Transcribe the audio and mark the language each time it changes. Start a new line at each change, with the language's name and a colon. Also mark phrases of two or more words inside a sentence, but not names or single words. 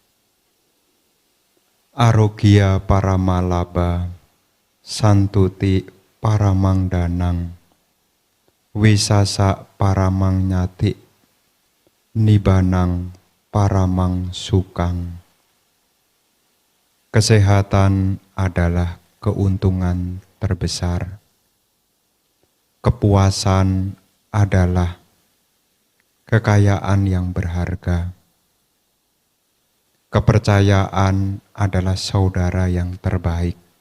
Pali: Arogya paramalaba santuti paramangdanang wisasa paramang nyati nibanang paramang sukang.
Indonesian: Kesehatan adalah keuntungan terbesar. Kepuasan adalah kekayaan yang berharga. Kepercayaan adalah saudara yang terbaik.